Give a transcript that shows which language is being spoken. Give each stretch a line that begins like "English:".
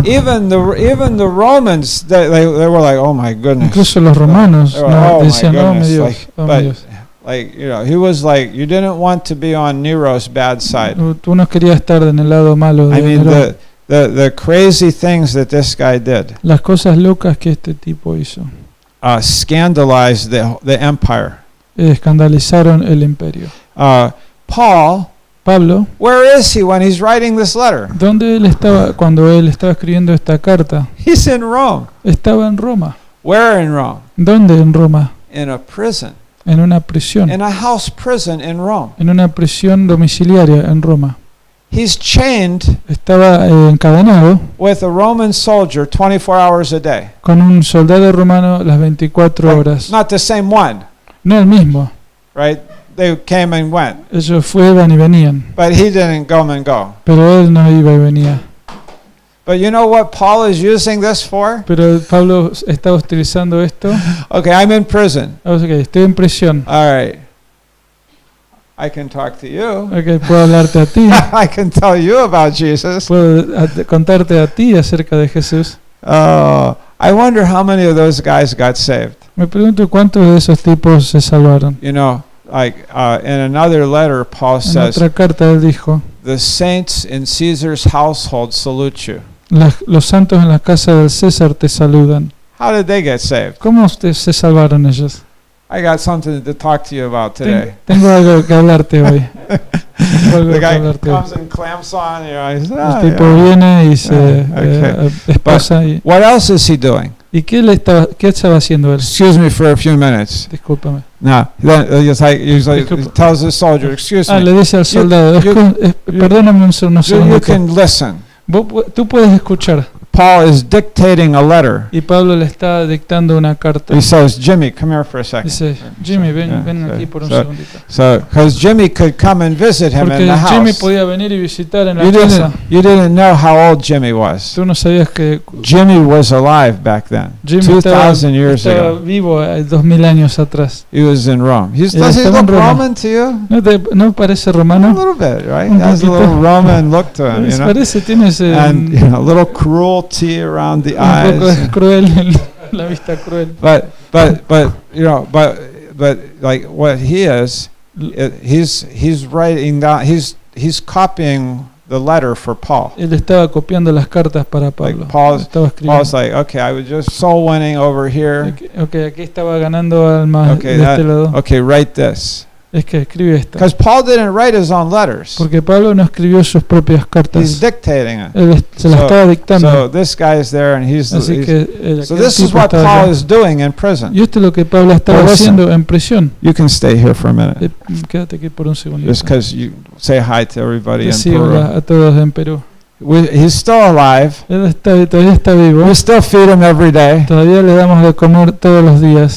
English: Even the Romans, they were like, oh my goodness.
Spanish: Incluso los romanos decían, oh mi Dios, mi Dios.
English: Like, you know, he was like, you didn't want to be on Nero's bad side.
Spanish: Tú no querías estar en el lado malo de Nerón.
English: The crazy things that this guy did.
Spanish: Las cosas locas que este tipo hizo.
English: Scandalized the empire.
Spanish: Escandalizaron el imperio.
English: Paul
Spanish: Pablo,
English: where is he when he's writing this letter?
Spanish: ¿dónde él estaba cuando él estaba escribiendo esta carta?
English: He's in Rome.
Spanish: Estaba en Roma.
English: Where in Rome?
Spanish: ¿Dónde en Roma?
English: In a prison.
Spanish: En una prisión.
English: In a house prison in Rome.
Spanish: En una prisión domiciliaria en Roma.
English: He's chained
Spanish: Estaba encadenado
English: with a Roman soldier 24 hours a day.
Spanish: con un soldado romano las 24 horas.
English: Not the same one,
Spanish: No el mismo.
English: right? They came and went,
Spanish: Ellos iban y venían,
English: but he didn't come and go.
Spanish: pero él no iba y venía.
English: But you know what Paul is using this for?
Spanish: Pero Pablo estaba utilizando esto.
English: Okay, I'm in prison.
Spanish: Okay, estoy en prisión.
English: All right. I can talk to you.
Spanish: Okay, puedo hablarte a ti.
English: I can tell you about Jesus.
Spanish: Puedo contarte a ti acerca de Jesús.
English: I wonder how many of those guys got saved.
Spanish: Me pregunto cuántos de esos tipos se salvaron.
English: You know, like in another letter, Paul
Spanish: En
English: says,
Spanish: otra carta él dijo,
English: the saints in Caesar's household salute you.
Spanish: los santos en la casa del César te saludan.
English: How did they get saved?
Spanish: ¿Cómo se salvaron ellos?
English: I got something to talk to you about today.
Spanish: Tengo algo que hablarte hoy. Tengo algo
English: The
Spanish: que
English: guy
Spanish: hablarte hoy.
English: comes and clamps on, you know, he says,
Spanish: El tipo viene y se
English: Okay.
Spanish: esposa. Y
English: What else is he doing?
Spanish: qué estaba haciendo él?
English: Excuse me for a few minutes.
Spanish: Discúlpame.
English: No, then he's like he tells the soldier, excuse me.
Spanish: Le dice al soldado, perdóname unos
English: You
Spanish: segundos.
English: can listen.
Spanish: Tú puedes escuchar.
English: Paul is dictating a letter.
Spanish: Y Pablo le está dictando una carta.
English: He says, Jimmy, come here for a second.
Spanish: Dice, Jimmy, ven
English: Yeah,
Spanish: aquí por un
English: so-
Spanish: segundito.
English: So, because Jimmy could come and visit him
Spanish: Porque Jimmy
English: house.
Spanish: podía venir y visitar en la
English: You
Spanish: casa.
English: didn't know how old Jimmy was.
Spanish: Tú no sabías que
English: Jimmy was alive back then,
Spanish: Jimmy
English: 2,000 years
Spanish: estaba
English: ago.
Spanish: vivo 2000 años atrás.
English: He was in Rome. Does he
Spanish: estaba en
English: look
Spanish: Roma.
English: Roman to you?
Spanish: ¿No parece
English: A
Spanish: romano?
English: little bit, right?
Spanish: Un
English: He has a
Spanish: poquito.
English: little Roman look to him, you know.
Spanish: Parece, tiene ese
English: And you know, a little cruelty around the
Spanish: un poco
English: eyes.
Spanish: cruel, la vista cruel.
English: But you know, but like what he is, he's writing down. He's copying the letter for Paul.
Spanish: Él estaba copiando las cartas para Pablo.
English: Paul's-
Spanish: Estaba escribiendo.
English: Paul's like, okay, I was just soul winning over here.
Spanish: Okay, aquí estaba ganando almas
English: Okay,
Spanish: de este lado.
English: okay, write this.
Spanish: Es que escribe esto.
English: Because Paul didn't write his own letters.
Spanish: Porque Pablo no escribió sus propias
English: He's
Spanish: cartas.
English: dictating it.
Spanish: Él se las estaba dictando.
English: So this guy's there, and
Spanish: Así que
English: so
Spanish: aquel
English: this is
Spanish: tipo
English: what
Spanish: estaba
English: Paul
Spanish: allá.
English: is doing in prison.
Spanish: Y esto es lo que Pablo estaba
English: Well, listen.
Spanish: haciendo en prisión.
English: You can stay here for a minute,
Spanish: Quédate aquí por un segundito.
English: just because you say hi to everybody in
Spanish: Decí
English: Peru.
Spanish: hola a todos en Perú.
English: He's still alive.
Spanish: Él todavía está vivo.
English: We still feed him every day.
Spanish: Todavía le damos de comer todos los días.